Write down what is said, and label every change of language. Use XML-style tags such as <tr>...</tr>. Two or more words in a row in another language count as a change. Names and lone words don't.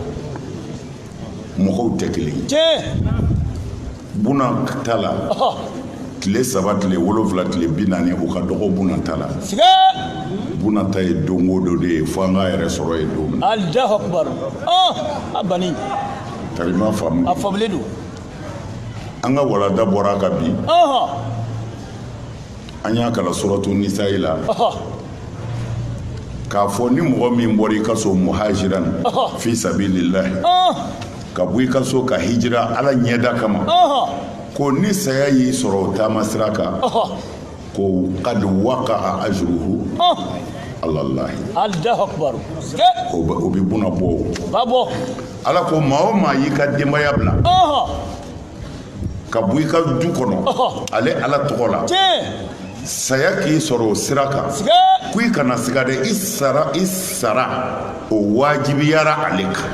<bm>mɔgɔw tɛ kelen ye Buna ta la tile 3 tile 7 tile 40 o ka dɔgɔ Buna ta la Buna ta ye don o don de ye fo an k'a yɛrɛ sɔrɔ ye don min</bm> <ar>الله أكبر</ar> <bm>a bani tari ma faamu a faamulen don an ka walanda bɔra ka bi an y'a kalan suratu nisa'i la k'a fɔ ni mɔgɔ min bɔra i ka so</bm> <ar>مهاجرا في سبيل الله</ar> <bm>ka bɔ i ka so ka hijira ala ɲɛda kama ko ni saya y'i sɔrɔ o taama sira kan ko</bm> <ar>قد وقع أجره على الله الله أكبر</ar> <bm>o bɛ Buna bɔ ala ko maa o maa y'i ka denbaya bila ka bɔ i ka du kɔnɔ ale ala tɔgɔ la saya k'i sɔrɔ o sira kan ko i kana siga dɛ i sara o wajibiyara ale kan</bm>